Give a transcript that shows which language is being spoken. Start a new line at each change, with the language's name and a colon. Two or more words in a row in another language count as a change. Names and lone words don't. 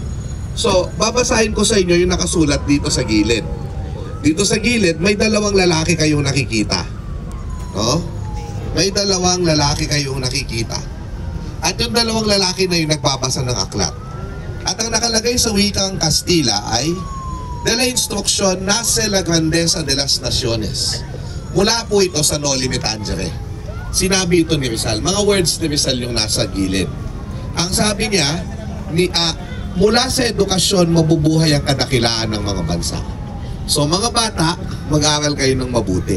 Filipino: So, babasahin ko sa inyo yung nakasulat dito sa gilid. Dito sa gilid, may dalawang lalaki kayong nakikita. No? May dalawang lalaki kayong nakikita. At yung dalawang lalaki na yung nagbabasa ng aklat. At ang nakalagay sa wikang Kastila ay
Spanish: de la instrucción nace la grandeza de las naciones.
Filipino: Mula po ito sa Noli Me Tangere. Sinabi ito ni Rizal. Mga words ni Rizal yung nasa gilid. Ang sabi niya, mula sa edukasyon mabubuhay ang kadakilaan ng mga bansa. So mga bata, mag-aral kayo ng mabuti.